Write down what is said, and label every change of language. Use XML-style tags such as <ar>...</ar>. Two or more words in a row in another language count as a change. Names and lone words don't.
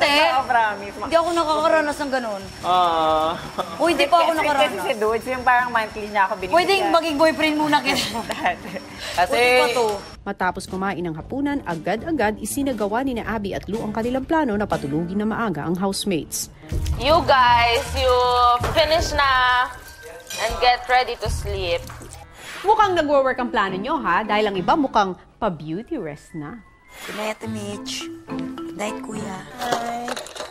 <tl>Oo, promise. Hindi ako nakakaranas ng ganun. Ah. Hindi pa ako Kasi nakaranas. si Dudes, yung parang monthly niya ako binibigyan. Pwedeng maging boyfriend muna kita. Kasi Buti pa to. Matapos kumain ng hapunan, agad-agad isinagawa ni na Abby at Lou ang kanilang plano na patulugin na maaga ang housemates.</tl> <en>You guys, you finish na and get ready to sleep.</en> <tl>Mukhang nagwo-work ang plano nyo ha, dahil ang iba mukhang pa-beauty rest na.</tl> <en>Good night, Mitch. Good night, Kuya.</en>